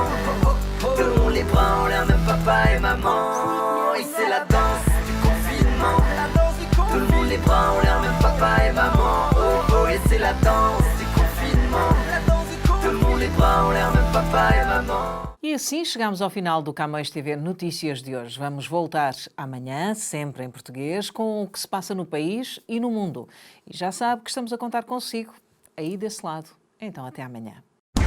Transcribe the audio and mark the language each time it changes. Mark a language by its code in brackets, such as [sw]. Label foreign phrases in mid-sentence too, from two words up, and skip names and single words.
[fr] Oh, oh, oh. Tout le monde les bras en l'air, même papa et maman. Oui, c'est la danse du confinement. Tout le monde les bras en l'air, même papa et maman. Oh, oh, oui, c'est la danse du confinement. Tout le monde les bras en l'air, même papa et maman. [pt] E assim chegamos ao final do Camões TV Notícias de hoje. Vamos voltar amanhã, sempre em português, com o que se passa no país e no mundo. E já sabe que estamos a contar consigo, aí desse lado. Então, até amanhã.